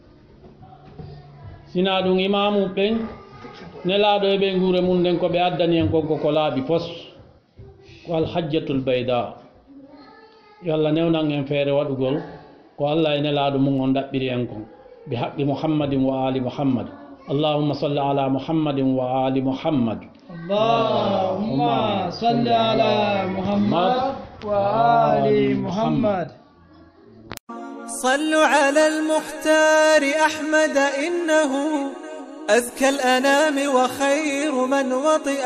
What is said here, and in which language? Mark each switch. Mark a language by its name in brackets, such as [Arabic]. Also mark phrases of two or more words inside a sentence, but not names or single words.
[Fula] sina ɗum imamu ɓen nelaɗo e ɓe nguure mum nden ko ɓe addani en konko ko laaɓi pos ko [Arabic] الحجة البيضاء [Fula] yo Allah newnan en feere waɗugol ko Allah e nelaɗo mum on ɗaɓɓiri en kon [Arabic] بحق محمد وآل محمد اللهم صل على محمد وآل محمد اللهم صل على محمد وآل محمد صلوا على المختار أحمد إنه أزكى الأنام وخير من وطئ